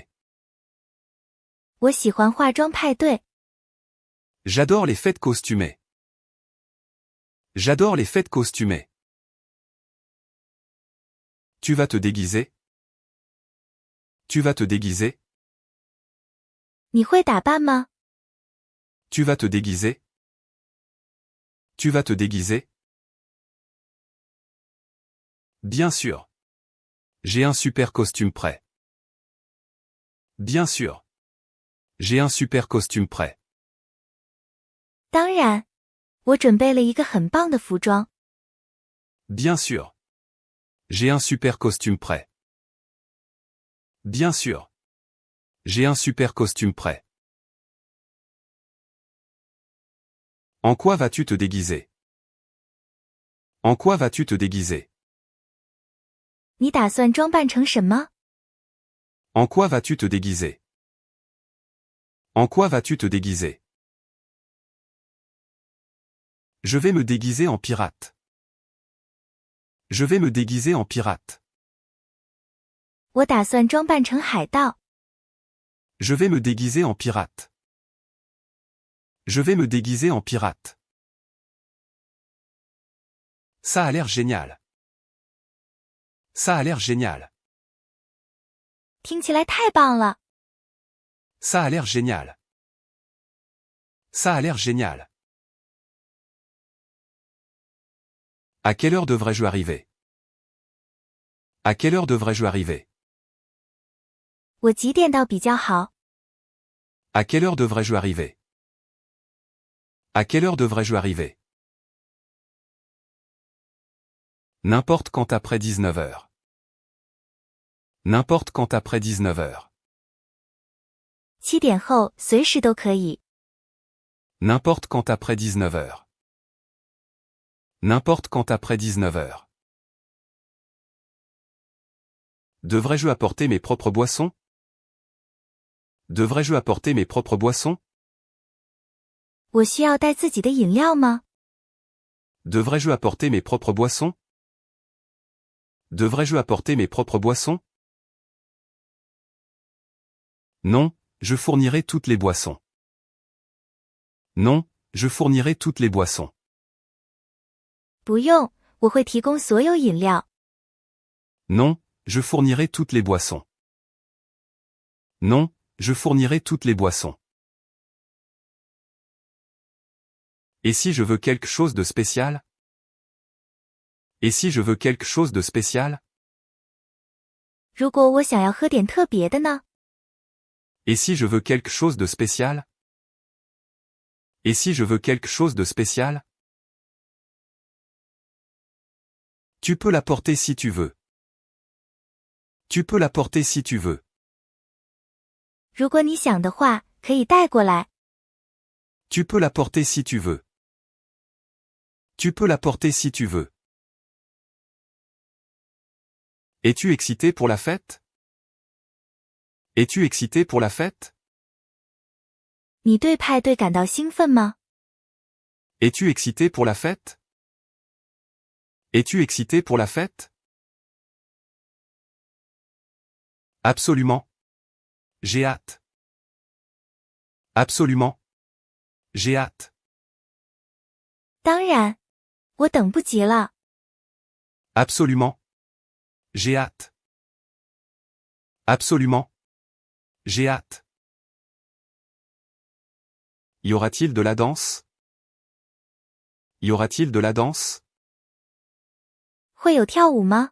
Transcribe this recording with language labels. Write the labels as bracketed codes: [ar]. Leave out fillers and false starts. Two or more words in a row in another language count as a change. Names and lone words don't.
[zh] 我喜欢化妆派对。 [fr] J'adore les fêtes costumées. J'adore les fêtes costumées. Tu vas te déguiser? Tu vas te déguiser? [zh] 你会打扮吗？ [fr] Tu vas te déguiser? Tu vas te déguiser? Bien sûr. J'ai un super costume prêt. Bien sûr. J'ai un super costume prêt. [zh] 当然，我准备了一个很棒的服装。 [fr] Bien sûr. J'ai un super costume prêt. Bien sûr. J'ai un super costume prêt. En quoi vas-tu te déguiser? En quoi vas-tu te déguiser? [zh] 你打算装扮成什么？ [fr] En quoi vas-tu te déguiser? En quoi vas-tu te déguiser? Je vais me déguiser en pirate. Je vais me déguiser en pirate. [zh] 我打算装扮成海盗。 [fr] Je vais me déguiser en pirate. Je vais me déguiser en pirate. Ça a l'air génial. Ça a l'air génial. [zh] 听起来太棒了。 [fr] Ça a l'air génial. Ça a l'air génial. À quelle heure devrais-je arriver? À quelle heure devrais-je arriver? [zh] 我几点到比较好？ [fr] À quelle heure devrais-je arriver? À quelle heure devrais-je arriver? N'importe quand après 19 heures. N'importe quand après 19 heures. [zh] 7 点后随时都可以。 [fr] N'importe quand après 19 heures. N'importe quand après 19 heures. Devrais-je apporter mes propres boissons? Devrais-je apporter mes propres boissons? [zh] 我需要带自己的饮料吗？ [fr] Devrais-je apporter mes propres boissons? Devrais-je apporter mes propres boissons? Non, je fournirai toutes les boissons. Non, je fournirai toutes les boissons. [zh] 不用，我会提供所有饮料。 [fr] Non, je fournirai toutes les boissons. Non, je fournirai toutes les boissons. Et si je veux quelque chose de spécial? Et si je veux quelque chose de spécial? [zh] 如果我想要喝点特别的呢？ [fr] Et si je veux quelque chose de spécial? Et si je veux quelque chose de spécial? Tu peux la porter si tu veux. Tu peux la porter si tu veux. [zh] 如果你想的话，可以带过来。 [fr] Tu peux la porter si tu veux. Tu peux la porter si tu veux. Es-tu excité pour la fête? Es-tu excité pour la fête? [zh] 你对派对感到兴奋吗？ [fr] Es-tu excité pour la fête? Es-tu excité pour la fête? Absolument. J'ai hâte. Absolument. J'ai hâte. [zh] 当然，我等不及了。 [fr] Absolument. J'ai hâte. Absolument. J'ai hâte. Y aura-t-il de la danse? Y aura-t-il de la danse? [zh] 会有跳舞吗？